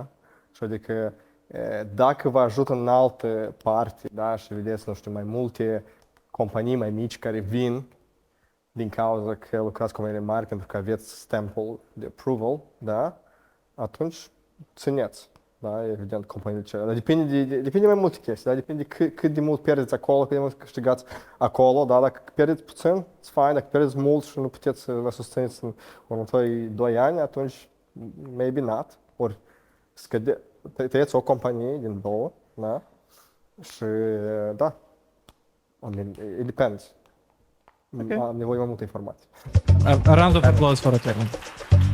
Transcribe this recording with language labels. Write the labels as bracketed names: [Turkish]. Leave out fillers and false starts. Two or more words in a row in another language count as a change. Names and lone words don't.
[Romanian] Și adică dacă vă ajută în altă parte, da, și vedeți, nu știu, mai multe companii mai mici care vin din cauza că lucrați cu companii mari pentru că aveți stempul de approval, da, atunci țineți. Da, evident, companiile cele. Dar depinde mai multe chestii, da? Depinde cât de mult pierdeți acolo, cât de mult câștigați acolo, da? Dacă pierdeți puțin, [English] it's fine, [Romanian] dacă pierdeți mult și nu puteți să vă susțineți în următorii 2 ani, atunci [English] maybe not, [Romanian] ori tăieți o companie din 2, da? Și da, [English] I mean, it depends. Okay. [Romanian] Am nevoie mai multe informații. [English] A round of applause for Artemie.